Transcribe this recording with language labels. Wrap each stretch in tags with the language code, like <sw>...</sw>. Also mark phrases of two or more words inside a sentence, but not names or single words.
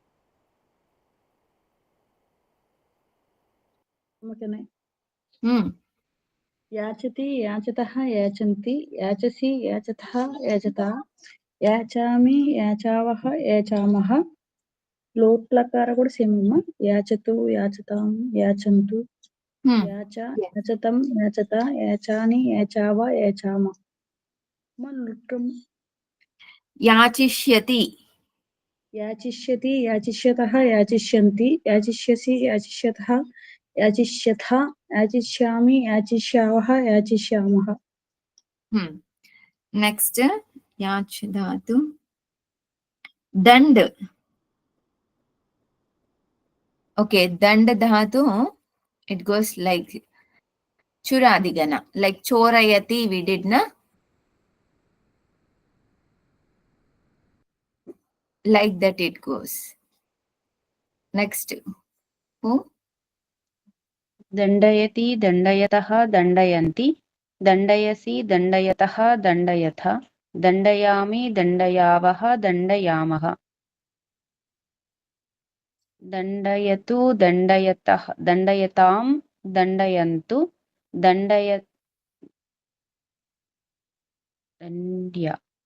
<sa>याचति याचतः याचन्ति याचसि याचतः याचता याचामि याचावः याचामः लोट्लकार</sa> <te>కూడా సేమ్ అమ్మా</te> <sa>యాచతు యాచతాం యాచంతు యాచ యాచతం యాచత యాచాని యాచావ యాచామ మల్లుటం యాచిష్యతి యాచిష్యతి యాచిష్యతః యాచిష్యంతి యాచిష్యసి యాచిష్యతః యాచిష్యథ యాచిష్యామి యాచిష్యావః యాచిష్యామః.</sa> <en>Next,</en> <sa>याच् धातु.</sa> <en>Dand. Okay,</en> <sa>दण्ड् धातु,</sa> <en>it goes like churadigana, like chorayati we did, na? Like that it goes. Next. Who?</en> <sa>दण्डयति दण्डयतः दण्डयन्ति दण्डयसि दण्डयतः दण्डयथ दण्डयामि दण्डयावः दण्डयामः दण्डयतु दण्डयतः दण्डयतां दण्डयन्तु दण्डय दण्ड्य</sa>